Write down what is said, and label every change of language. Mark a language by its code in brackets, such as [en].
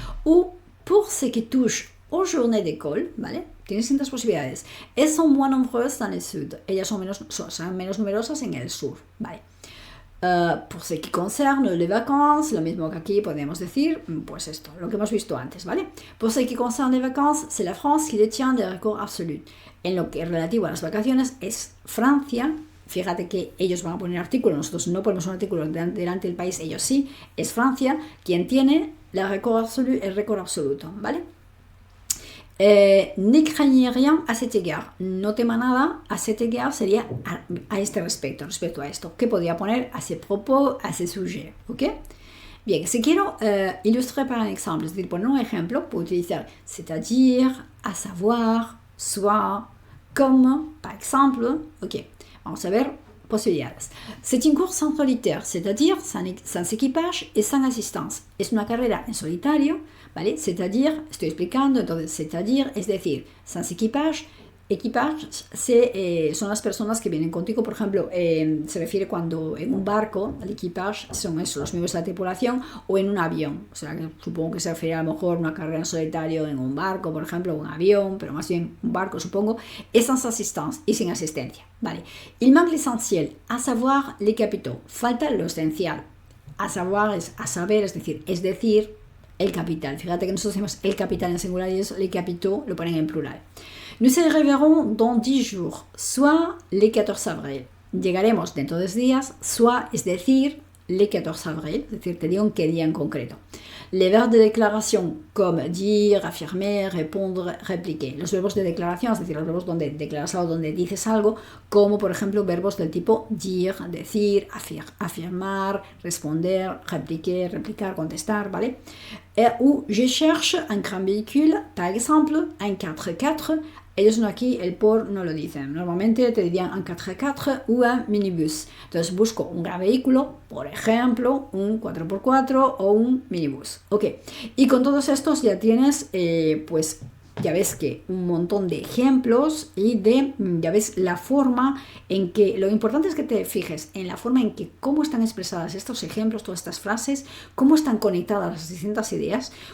[fr] O pour ce qui touche aux journées d'école, [es] ¿vale? Tiene distintas posibilidades. [fr] Elles sont moins nombreuses dans le sud. [es] Ellas son menos numerosas en el sur, ¿vale? [fr] Pour ce qui concerne les vacances, [es] lo mismo que aquí podemos decir, pues esto, lo que hemos visto antes, ¿vale? [fr] Pour ce qui concerne les vacances, c'est la France qui détient des records absolus. [es] En lo que es relativo a las vacaciones, es Francia. Fíjate que ellos van a poner artículo, nosotros no ponemos un artículo delante del país, ellos sí. Es Francia quien tiene el récord absoluto, ¿vale? [fr] Ne craignez rien à cet égard. [es] No tema nada [fr] à cet égard [es] sería a este respecto a esto. ¿Qué podría poner [fr] a ce propos, a ce sujet? [es] ¿Ok? Bien, si quiero ilustrar par un ejemplo, es decir, poner un ejemplo, puedo utilizar [fr] c'est-à-dire, à savoir, soit, comme, par exemple. [es] Ok, vamos a ver posibilidades. [fr] C'est une course en solitaire, c'est-à-dire sans équipage et sans assistance. [es] Es una carrera en solitario, ¿vale? C'est-à-dire, estoy explicando, entonces, c'est-à-dire, es decir, [fr] sans équipage. [es] Equipage son las personas que vienen contigo, por ejemplo, se refiere cuando en un barco, el equipage son eso, los miembros de la tripulación, o en un avión, o sea, que supongo que se refiere a lo mejor a una carrera en solitario en un barco, por ejemplo, un avión, pero más bien un barco, supongo, [fr] et sans assistance, [es] y sin asistencia, ¿vale? [fr] Il manque l'essentiel, à savoir les capitaux, [es] falta lo esencial, a savoir es a saber, es decir, el capital. Fíjate que nosotros decimos el capital en singular y eso, les capitaux lo ponen en plural. [fr] Nous y reverrons dans 10 jours, soit le 14 avril. [es] Llegaremos dentro de 10 días, soit, es decir, [fr] le 14 avril, [es] es decir, te digo en qué día en concreto. [fr] Les verbes de declaración, comme dire, affirmer, répondre, répliquer. [es] Los verbos de declaración, es decir, los verbos donde declaras algo, donde dices algo, como por ejemplo verbos del tipo dire, decir, afirmar, responder, répliquer, replicar, contestar, ¿vale? [fr] Ou je cherche un grand véhicule, par exemple, un 4x4. [es] Ellos no aquí, el por no lo dicen. Normalmente te dirían un 4x4 o un minibus. Entonces busco un gran vehículo, por ejemplo, un 4x4 o un minibus. Ok, y con todos estos ya tienes, pues ya ves que un montón de ejemplos y ya ves la forma en que, lo importante es que te fijes en la forma en que cómo están expresadas estos ejemplos, todas estas frases, cómo están conectadas las distintas ideas.